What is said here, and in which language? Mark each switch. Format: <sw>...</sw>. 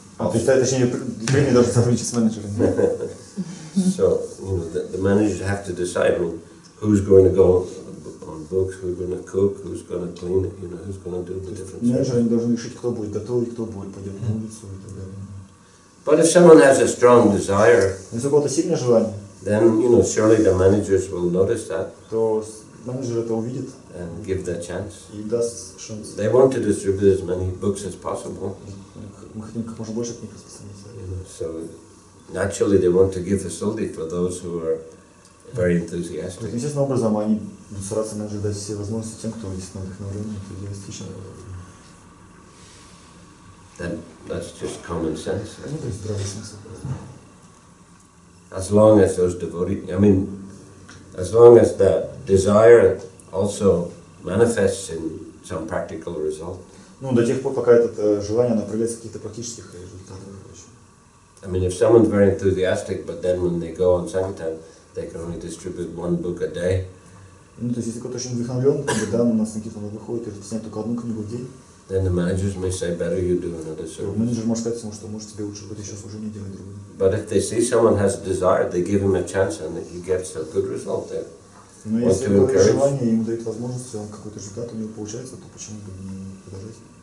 <ru>То есть, точнее, преданные должны сотрудничать с менеджерами.</ru> <en>So, you know, the managers have to decide, I mean, who's going to go on books, who's going to cook, who's going to clean it, you know, who's going to do the different things.</en> <ru>Менеджеры должны решить, кто будет готовить, кто будет пойдет на улицу и так далее.</ru> <en>But if someone has a strong desire,</en> <ru>если у кого-то сильное желание,</ru> <en>then, you know, surely the managers will notice that.</en> <ru>То менеджер это увидит</ru> <en>and give the chance.</en> <ru>И даст шанс.</ru> <en>They want to distribute as many books as possible.</en> <ru>Мы хотим как можно больше книг распространить.</ru> <en>So naturally they want to give facility for those who are very enthusiastic.</en> <ru>Естественным образом они будут стараться менеджеру дать все возможности тем, кто есть на вдохновении, энтузиастичен.</ru> <en>That's just common sense.</en> <ru>Ну, то есть здравый смысл.</ru> <en>As long as those devotees, I mean, as long as the desire also manifests in some practical result.</en> <ru>Ну, до тех пор, пока это желание направляется в каких-то практических результатах.</ru> <en>I mean, if someone's very enthusiastic, but then when they go on Sankirtan, they can only distribute one book a day.</en> <ru>Ну, то есть, если кто-то очень вдохновлен, как бы, да, на Санкиртан выходит и распространяет только одну книгу в день,</ru> <en>then the managers may say, better you do another service.</en> <ru>Менеджер может сказать ему, что может тебе лучше вот еще служение делать другое.</ru> <en>But if they see someone has a desire, they give him a chance and he gets a good result there.</en> <ru>Но если какое-то желание, ему дают возможность, он какой-то результат у него получается, то почему бы не продолжать?</ru>